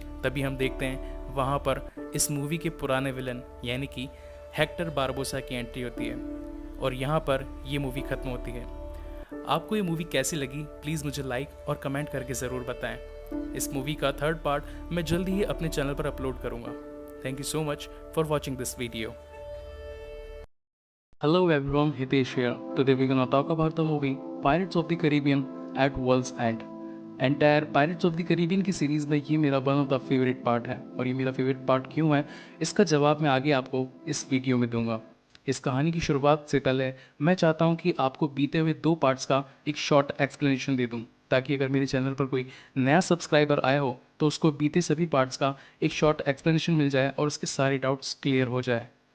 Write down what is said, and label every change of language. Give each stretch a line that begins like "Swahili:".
Hindi: तभी हम देखते हैं वहाँ पर इस मूवी के पुराने विलन यानी कि हेक्टर बारबोसा की एंट्री होती है और यहाँ पर ये मूवी ख़त्म होती है। आपको ये मूवी कैसी लगी प्लीज़ मुझे लाइक और कमेंट करके ज़रूर बताएं। इस मूवी का थर्ड पार्ट मैं जल्दी ही अपने चैनल पर अपलोड करूँगा।
English: Thank you so much for watching this video. Hello everyone, Hitesh here. Today we're gonna talk about the movie Pirates of the Caribbean at World's End.
Hindi: Entire pirates of the Caribbean की series में ये मेरा
English: one of the favourite
Hindi: part है, और ये मेरा favourite part क्यों है इसका जवाब मैं आगे आपको इस वीडियो में दूंगा। इस कहानी की शुरुआत से पहले मैं चाहता हूँ कि आपको बीते हुए 2 पार्ट्स का एक शॉर्ट एक्सप्लेनेशन दे दूँ, ताकि अगर मेरे चैनल पर कोई नया सब्सक्राइबर आया हो तो उसको बीते सभी पार्ट्स का एक शॉर्ट एक्सप्लेनेशन मिल जाए और उसके सारे डाउट्स क्लियर हो जाए।